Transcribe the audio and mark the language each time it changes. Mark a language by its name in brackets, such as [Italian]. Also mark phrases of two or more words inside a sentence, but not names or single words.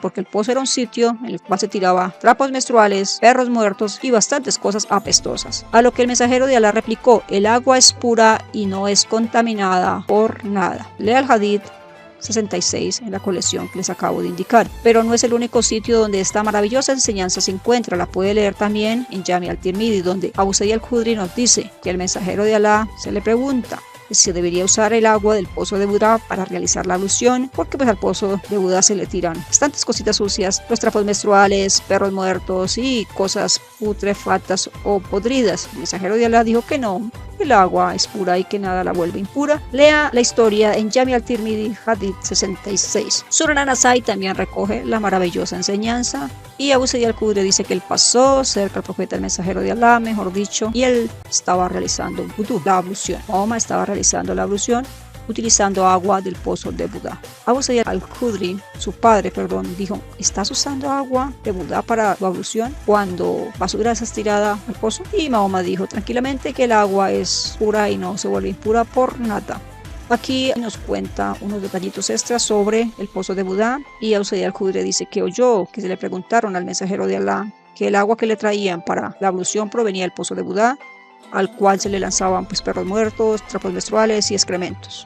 [Spanish] Porque el pozo era un sitio en el cual se tiraba trapos menstruales, perros muertos y bastantes cosas apestosas. A lo que el mensajero de Alá replicó: el agua es pura y no es contaminada por nada. Lea el hadith 66 en la colección que les acabo de indicar. Pero no es el único sitio donde esta maravillosa enseñanza se encuentra. La puede leer también en Jami al-Tirmidhi, donde Abu Sa'id al-Khudri nos dice que al mensajero de Alá se le pregunta se debería usar el agua del pozo de Budá para realizar la ablución, porque pues al pozo de Budá se le tiran bastantes cositas sucias, los trapos menstruales, perros muertos y cosas putrefactas o podridas. El mensajero de Alá dijo que no, el agua es pura y que nada la vuelve impura. Lea la historia en Jami al-Tirmidhi, Hadith 66. Sunan an-Nasai también recoge la maravillosa enseñanza, y Abu Sa'id al-Khudri dice que él pasó cerca al profeta, el mensajero de Alá, mejor dicho, y él estaba realizando un vudú, la ablución. Mahoma estaba realizando la ablución utilizando agua del pozo de Budá. Abu Sa'id al-Khudri, su padre, dijo: ¿estás usando agua de Budá para tu ablución cuando basura es tirada al pozo? Y Mahoma dijo tranquilamente que el agua es pura y no se vuelve impura por nada. Aquí nos cuenta unos detallitos extras sobre el pozo de Budá, y Abu Sa'id al-Khudri dice que oyó que se le preguntaron al mensajero de Alá que el agua que le traían para la ablución provenía del pozo de Budá, al cual se le lanzaban perros muertos, trapos menstruales y excrementos.